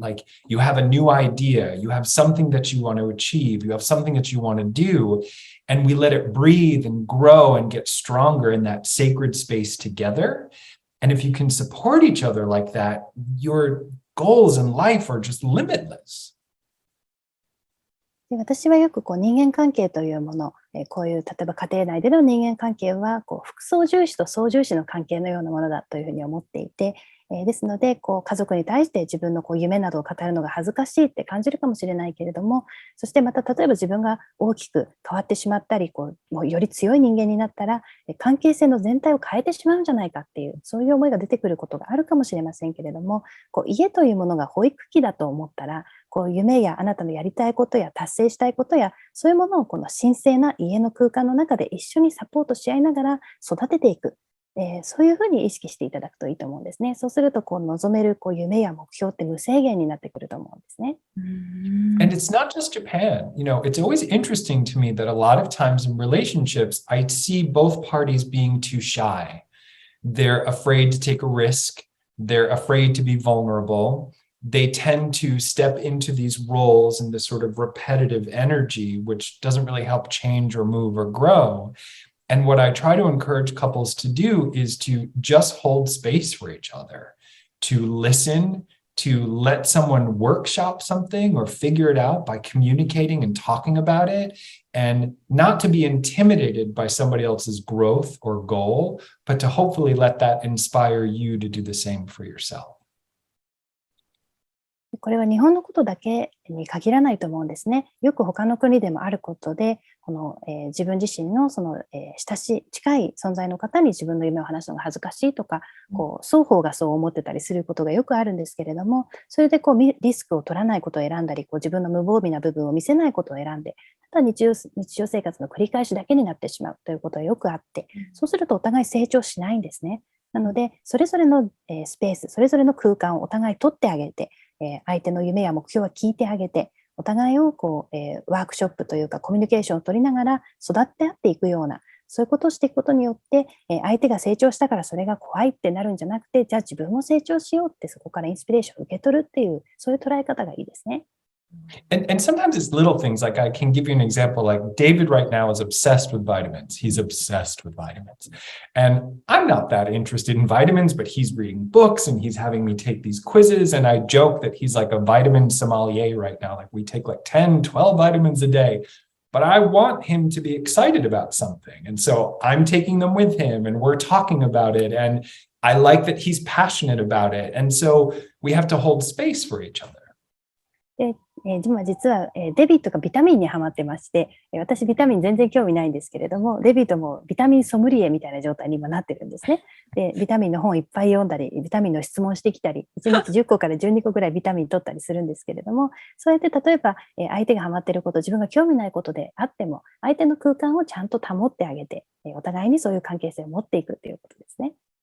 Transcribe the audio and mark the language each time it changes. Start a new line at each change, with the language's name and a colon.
English: Like you have a new idea, you have something that you want to achieve, you have something that you want to do, and we let it breathe and grow and get stronger in that sacred space together. And if you can support each other like that, your goals in life are just limitless.
Japanese: で、私はよく人間関係というもの、こういう例えば家庭内での人間関係は複層重視と相重視の関係のようなものだというふうに思っていて、ですので、家族に対して自分の夢などを語るのが恥ずかしいって感じるかもしれないけれども、そしてまた例えば自分が大きく変わってしまったり、もうより強い人間になったら、関係性の全体を変えてしまうんじゃないかっていう、そういう思いが出てくることがあるかもしれませんけれども、家というものが保育器だと思ったら、夢やあなたのやりたいことや達成したいことや、そういうものをこの神聖な家の空間の中で一緒にサポートし合いながら育てていく。そういうふうに意識していただくといいと思うんですね。そうすると望める夢や目標って無制限になってくると思うんですね。
English: And it's not just Japan. It's always interesting to me that a lot of times in relationships, I see both parties being too shy. They're afraid to take a risk. They're afraid to be vulnerable. They tend to step into these roles in this sort of repetitive energy, which doesn't really help change or move or grow. And what I try to encourage couples to do is to just hold space for each other, to listen, to let someone workshop something or figure it out by communicating and talking about it, and not to be intimidated by somebody else's growth or goal, but to hopefully let that inspire you to do the same for yourself.
Japanese: これは日本のことだけに限らないと思うんですね。よく他の国でもあることで、自分自身の近い存在の方に自分の夢を話すのが恥ずかしいとか、双方がそう思ってたりすることがよくあるんですけれども、それでリスクを取らないことを選んだり、自分の無防備な部分を見せないことを選んで、ただ日常生活の繰り返しだけになってしまうということがよくあって、そうするとお互い成長しないんですね。なので、それぞれのスペース、それぞれの空間をお互い取ってあげて、相手の夢や目標は聞いてあげて、お互いをワークショップというかコミュニケーションを取りながら育ってやっていくような、そういうことをしていくことによって、相手が成長したからそれが怖いってなるんじゃなくて、じゃあ自分も成長しようってそこからインスピレーションを受け取るっていう、そういう捉え方がいいですね。
English: And sometimes it's little things. Like I can give you an example. Like David right now is obsessed with vitamins. He's obsessed with vitamins. And I'm not that interested in vitamins, but he's reading books and he's having me take these quizzes. And I joke that he's like a vitamin sommelier right now. Like we take like 10, 12 vitamins a day. But I want him to be excited about something. And so I'm taking them with him and we're talking about it. And I like that he's passionate about it. And so we have to hold space for each other.
Japanese: 今実はデビットがビタミンにハマってまして、私ビタミン全然興味ないんですけれども、デビットもビタミンソムリエみたいな状態に今なってるんですね。で、ビタミンの本いっぱい読んだり、ビタミンの質問してきたり、1日10個から12個ぐらいビタミン取ったりするんですけれども、そうやって例えば相手がハマってること、自分が興味ないことであっても、相手の空間をちゃんと保ってあげて、お互いにそういう関係性を持っていくということですね。